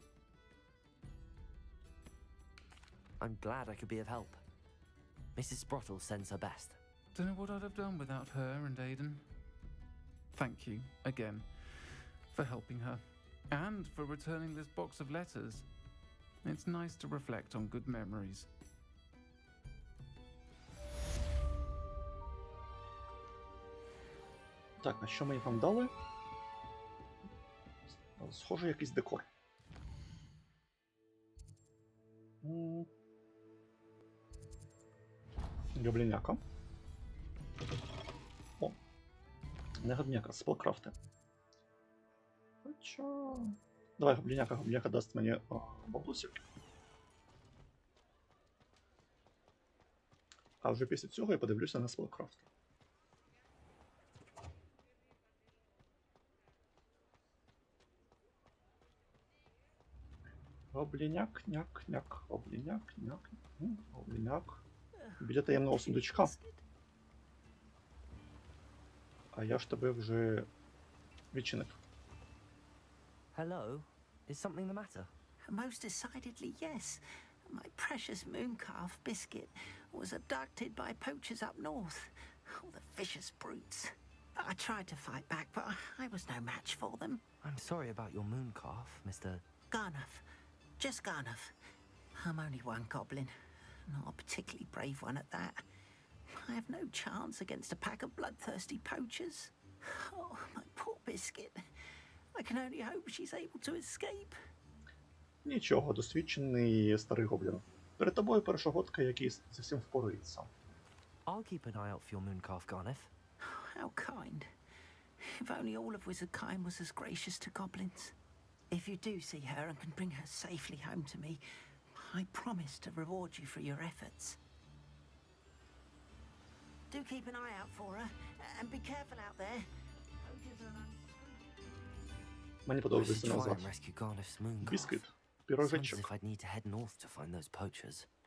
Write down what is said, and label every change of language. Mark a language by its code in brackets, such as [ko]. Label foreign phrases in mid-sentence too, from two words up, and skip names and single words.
[en] I'm glad I could be of help. Mrs. Sprottle sends her best. Don't know what I'd have done without her and Aidan. Thank you, again, for helping her, and for returning this box of letters. It's nice to reflect on good memories. [uk] Так, а що мені там дали? Схоже, якийсь декор. Гобліняка. О, не гобліняка, спелкрафти. Хоча... Давай гобліняка, гобліняка дасть мені баблусик. А вже після цього я подивлюся на спелкрафт. Гобліняк, няк, няк, гобліняк, няк, гобліняк. Біля таємного сундучка. А я ж тебе вже відчинив. [en] Hello? Is something the matter? Most decidedly, yes. My precious mooncalf biscuit was abducted by poachers up north. Oh, the vicious brutes. I tried to fight back, but I was no match for them. I'm sorry about your mooncalf, Mr. Garnuff. Just Garnuff. I'm only one goblin. Not a particularly brave one at that. I have no chance against a pack of bloodthirsty poachers. Oh, my poor biscuit. I can only hope she's able to escape. [uk] Нічого, досвідчений старий гоблін. Перед тобою першогодка, який зі всім впорається. [en] I'll keep an eye out for your mooncalf, Garniff. How kind. If only all of Wizardkind was as gracious to goblins. If you do see her and can bring her safely home to me, I promise to reward you for your efforts. Do keep an eye out for her, and be careful out there. [uk] Мені [en] I [uk] подобається [en] should try [uk] назва. [en] and rescue Garniff's mooncalf. [uk] Бісквіт. [en] Sounds as [uk] Пірожечок. [en] if I'd need to head north to find those poachers.